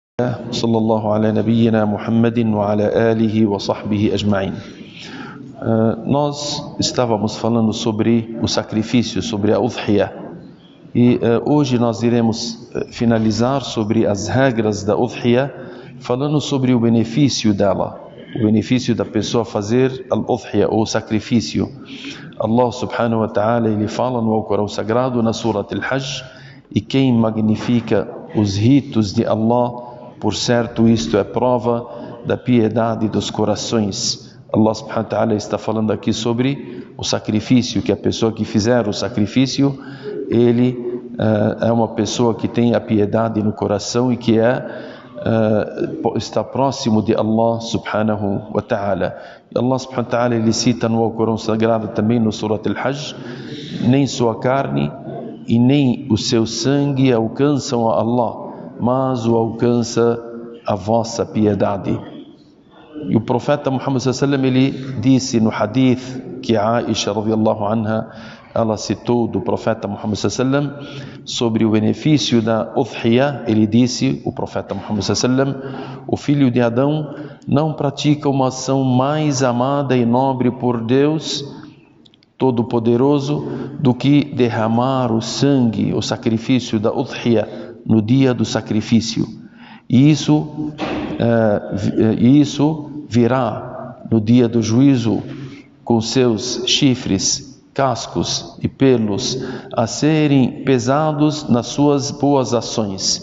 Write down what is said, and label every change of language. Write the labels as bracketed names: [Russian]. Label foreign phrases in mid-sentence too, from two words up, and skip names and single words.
[Arabic] صلى الله على نبينا محمد وعلى آله وصحبه أجمعين. [Portuguese] Nós estávamos falando sobre o sacrifício, sobre a udhiyah, e hoje nós iremos finalizar sobre as regras da udhiyah, falando sobre o benefício dela, o benefício da pessoa fazer al-udhiyah, ou sacrifício. [Arabic] الله سبحانه وتعالى, [Portuguese] ele fala no Alcorão Sagrado, na Surat al-Hajj, e quem magnifica os ritos de Allah, por certo isto é prova da piedade dos corações. [Arabic] الله سبحانه وتعالى [Portuguese] está falando aqui sobre o sacrifício, que a pessoa que fizer o sacrifício, ele é uma pessoa que tem a piedade no coração e que está próximo de [Arabic] الله سبحانه وتعالى. E الله سبحانه وتعالى, [Portuguese] ele cita no Alcorão Sagrado também no Surat al-Hajj: nem sua carne e nem o seu sangue alcançam a Allah, mas o alcança a vossa piedade. E o profeta Muhammad [Arabic] صلى الله عليه وسلم, [Portuguese] ele disse no hadith que Aisha [Arabic] رضي الله عنها, [Portuguese] ela citou do profeta Muhammad [Arabic] صلى الله عليه وسلم [Portuguese] sobre o benefício da udhiyah. Ele disse, o profeta Muhammad [Arabic] صلى الله عليه وسلم: [Portuguese] o filho de Adão não pratica uma ação mais amada e nobre por Deus Todo-Poderoso do que derramar o sangue, o sacrifício da udhiyah, no dia do sacrifício. E isso virá no dia do juízo com seus chifres, cascos e pelos a serem pesados nas suas boas ações.